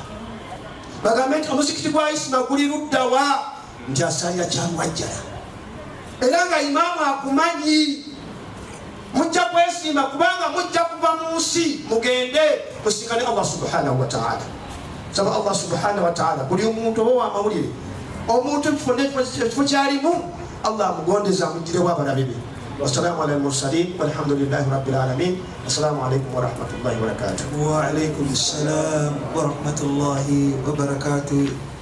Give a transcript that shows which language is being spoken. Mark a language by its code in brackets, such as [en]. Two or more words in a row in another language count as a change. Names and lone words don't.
[lg] Bagambe nti omuzikiti gwa Isima guli luddawa nti asalira kyamwajjala era nga imaamu akumanyi. Mujja kwesiima kubanga mujja kuva mu nsi mugende musinkane Allah [ar] سبحانه وتعالى. [lg] Saba Allah [ar] سبحانه وتعالى [lg] buli omuntu oba wamawulire omuntu ekifo kyalimu Allah amugondeza amugirewo abalabe be. [ar] والسلام على المرسلين والحمد لله رب العالمين. السلام عليكم ورحمة الله وبركاته. وعليكم السلام ورحمة الله وبركاته.